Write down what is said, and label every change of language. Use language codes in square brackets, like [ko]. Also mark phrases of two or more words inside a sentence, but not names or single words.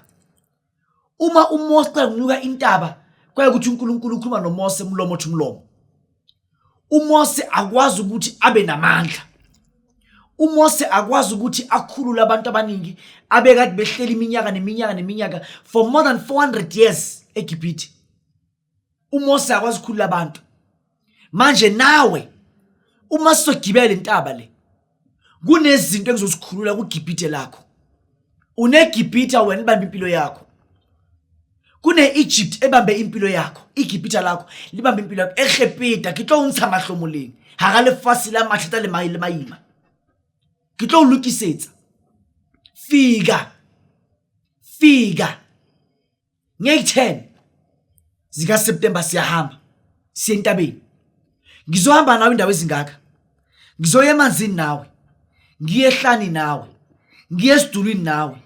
[zu] Uma uMose [xh] xa unyuka [zu] intaba, kwaye ukuthi uNkulunkulu ukhuluma noMose umlomo othi umlomo. uMose akwazi ukuthi abe namandla. uMose akwazi ukuthi akhulule abantu abaningi abekade behleli iminyaka neminyaka [en] for more than 400 years [zu] eGibhithe. uMose akwazi ukukhulula abantu. Manje nawe uma sogibela intaba le, kunezinto engizosikhulula kuGibhithe lakho. UneGibhithe wena ibambe impilo yakho. Kune-Egypt ebambe impilo yakho. iGibhithe lakho libambe impilo yakho. [st] eGibhithe ke tlo ntsha mahlomoleng ha ga lefase la mahlata le maima. Ke tlo lokisetsa. [zu] Fika nge-10 zika September siyahamba siya entabeni. Ngizohamba nawe indawo ezingaka. Ngizoya emanzini nawe, ngiye ehlani nawe, ngiye esidulwini nawe.